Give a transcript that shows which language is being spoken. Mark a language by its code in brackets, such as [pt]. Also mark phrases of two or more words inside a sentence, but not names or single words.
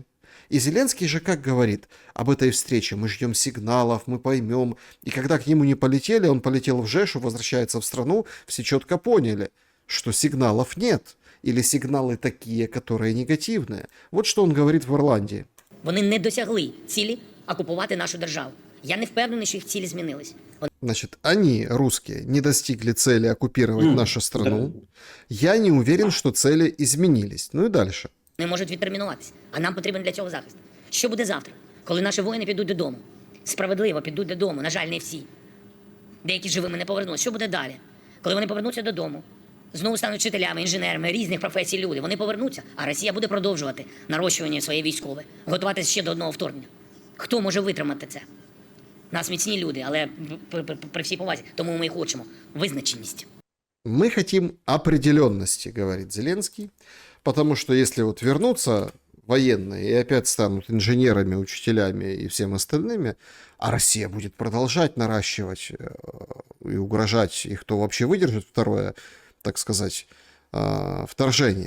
[ru] И Зеленский же как говорит об этой встрече: мы ждем сигналов, мы поймем. И когда к нему не полетели, он полетел в Жешу, возвращается в страну, все четко поняли, что сигналов нет. Или сигналы такие, которые негативные. Вот что он говорит в Ирландии. [uk] Вони не досягли цілі окупувати нашу державу. Я не впевнений, що їх цілі змінились. [ru] Значит, они, русские, не достигли цели оккупировать нашу страну. Я не уверен, что цели изменились. Ну и дальше. [uk] Вони можуть відтермінуватися, а нам потрібен для цього захист. Що буде завтра, коли наші воїни підуть додому? Справедливо підуть додому, на жаль, не всі. Деякі живими не повернуться. Що буде далі? Коли вони повернуться додому, знову стануть вчителями, інженерами, різних професій люди. Вони повернуться, а Росія буде продовжувати нарощування своєї військової, готуватися ще до одного вторгнення. Хто може витримати це? Нас міцні люди, але при всій повазі, тому ми і хочемо визначеність. [ru] Мы хотим определенности, говорит Зеленский, потому что если вот вернутся военные и опять станут инженерами, учителями и всем остальными, а Россия будет продолжать наращивать и угрожать, и кто вообще выдержит второе, так сказать, вторжение.